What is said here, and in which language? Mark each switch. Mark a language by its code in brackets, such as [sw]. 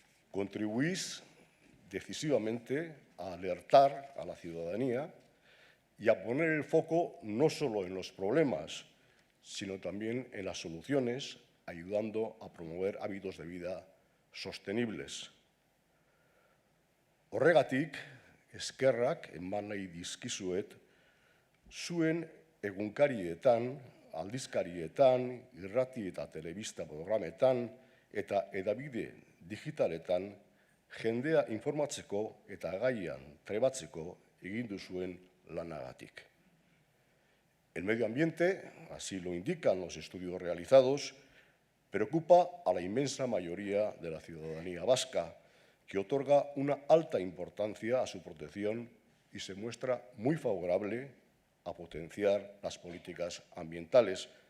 [es] Contribuís decisivamente a alertar a la ciudadanía y a poner el foco no solo en los problemas, sino también en las soluciones, ayudando a promover hábitos de vida sostenibles. [eu] Horregatik, eskerrak eman nahi dizkizuet, zuen egunkarietan, aldizkarietan, irrati eta telebista programetan eta hedabide digitaletan jendea informatzeko eta gaian trebatzeko egin duzuen lanagatik. [es] El medio ambiente, así lo indican los estudios realizados, preocupa a la inmensa mayoría de la ciudadanía vasca, que otorga una alta importancia a su protección y se muestra muy favorable a potenciar las políticas ambientales.